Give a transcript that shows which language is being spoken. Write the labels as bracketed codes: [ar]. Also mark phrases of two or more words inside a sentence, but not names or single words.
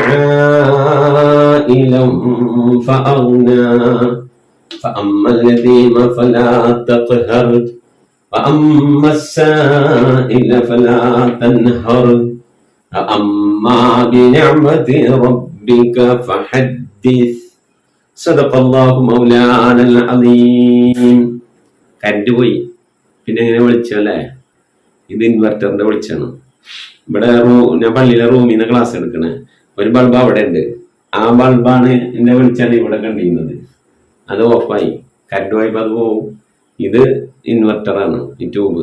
[ar] عائلا فأغنى فأما اليتيم فلا تقهر وأما السائل فلا تنهر وأما بنعمة ربك فحدث صدق الله مولانا العظيم. [ml] കറണ്ട് പോയി, പിന്നെ എങ്ങനെ വിളിച്ചല്ലേ? ഇത് ഇൻവെർട്ടറിന്റെ വിളിച്ചാണ്. ഇവിടെ ഞാൻ പള്ളിയിലെ റൂമിൽ നിന്ന് ക്ലാസ് എടുക്കണേ. ഒരു ബൾബ് അവിടെ ഉണ്ട്. ആ ബൾബാണ് എന്നെ വിളിച്ചാണ് ഇവിടെ കണ്ടിരുന്നത്. അത് ഓഫായി, കറണ്ട് പോയപ്പോ അത് പോവും. ഇത് ഇൻവെർട്ടറാണ്, ഈ ട്യൂബ്.